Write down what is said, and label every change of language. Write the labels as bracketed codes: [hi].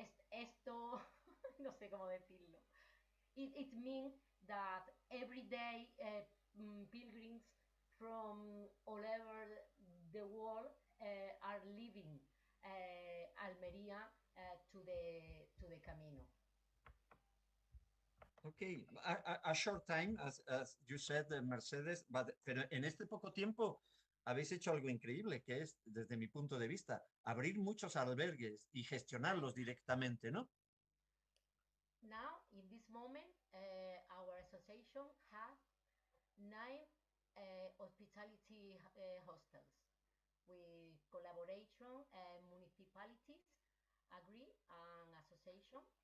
[es] Esto, no sé cómo decirlo. [en] It means that every day pilgrims from all over the world are leaving Almería to the Camino. [es] Okay, [en] a short time, as you said, [es] Mercedes, pero en este poco tiempo habéis hecho algo increíble, que es, desde mi punto de vista, abrir muchos albergues y gestionarlos directamente, ¿no? [en] Now, in this moment, our association has 9 hospitality hostels with collaboration municipalities agree an association.